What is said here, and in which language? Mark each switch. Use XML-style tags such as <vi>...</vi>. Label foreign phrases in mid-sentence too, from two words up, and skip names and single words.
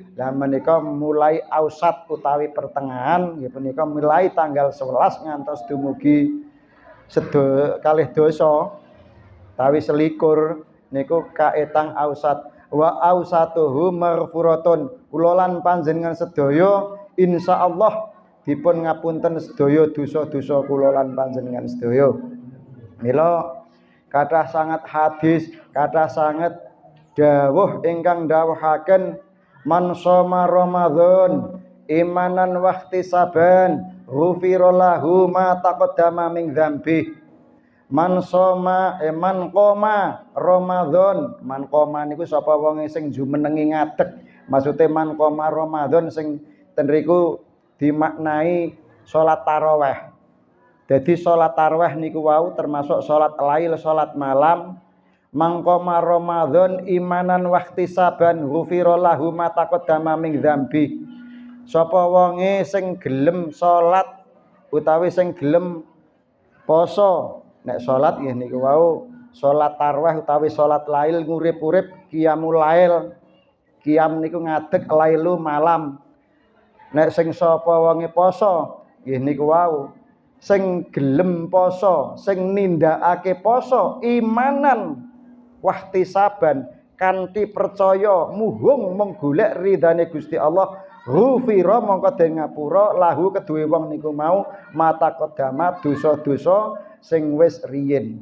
<jv>Lah menika mulai ausat utawi pertengahan nggih punika mulai tanggal 11 ngantos dumugi kalih dasa tawi selikur niku kaetang</jv> <ar>أوسط وأوسطه مغفرة.</ar> <jv>Kula lan panjenengan sedaya insyaallah dipun ngapunten sedaya dosa-dosa kula lan panjenengan sedaya. Mila kathah sangat hadis, kathah sangat dawuh ingkang dawuhaken</jv> <ar>من صام رمضان إيمانا واحتسابا غفر له ما تقدم من ذنب. من صام من قام رمضان, من قام</ar> <jv>niku sapa wong sing jumenengi ngadeg. Maksude</jv> <ar>من قام رمضان</ar> <jv>sing ten riku dimaknai salat tarawih. Jadi salat tarawih niku wau termasuk salat lail, salat malam.</jv> <ar>من قام رمضان إيمانا واحتسابا غفر له ما تقدم من ذنب.</ar> <jv>Sapa wonge sing gelem salat utawi sing gelem poso, nek salat nggih niku wau salat tarawih utawi salat lail ngurip-urip</jv> <ar>قيام الليل.</ar> <jv>Qiyam niku ngadeg lailu malam. Nek sing sapa wonge poso nggih niku wau sing gelem poso, sing nindakake poso</jv> <ar>إيمانا واحتسابا</ar> <jv>kanthi percaya muhung menggolek ridane Gusti Allah ghufira mongko den ngapura lahu keduwe wong niku mau</jv> <ar>ما تقدم</ar> <jv>dosa-dosa sing wis riyin.</jv>